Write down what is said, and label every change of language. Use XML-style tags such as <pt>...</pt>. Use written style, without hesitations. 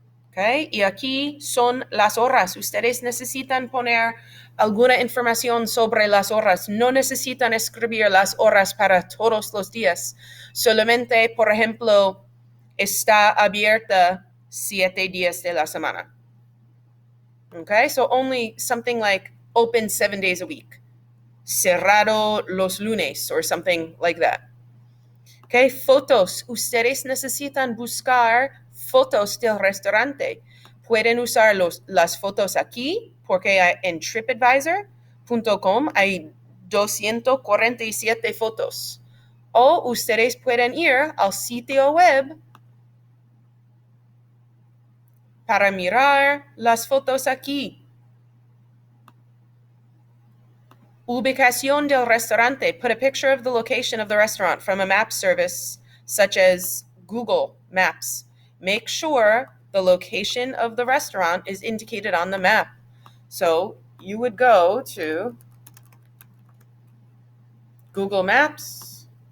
<es>Okay, y aquí son las horas. Ustedes necesitan poner alguna información sobre las horas. No necesitan escribir las horas para todos los días. Solamente, por ejemplo, está abierta 7 días de la semana.</es> <en>Okay, so only something like open 7 days a week.</en> <es>Cerrado los lunes</es> <en>or something like that.</en> <es>Okay, fotos. Ustedes necesitan buscar fotos del restaurante. Pueden usar las fotos aquí, porque en TripAdvisor.com hay 247 fotos. O ustedes pueden ir al sitio web para mirar las fotos aquí. Ubicación del restaurante.</es> <en>Put a picture of the location of the restaurant from a map service such as Google Maps. Make sure the location of the restaurant is indicated on the map. So you would go to Google Maps.</en>